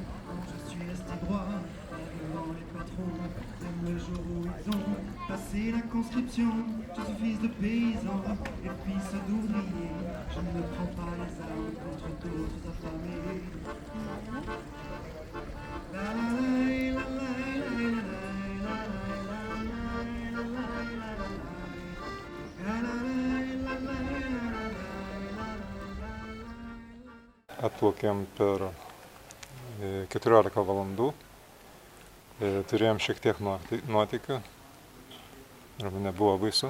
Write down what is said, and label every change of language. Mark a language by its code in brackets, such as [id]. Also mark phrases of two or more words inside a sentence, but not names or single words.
[fr] Quand je suis resté droit, devant les patrons, même le jour où ils ont passé la conscription. Je suis fils de paysan et fils d'ouvrier, je ne prends pas les armes contre d'autres affamés. La la la la la la la. [lt] Atplaukėm per 14 valandų, turėjom šiek tiek nuotykių ir nebuvo baisu.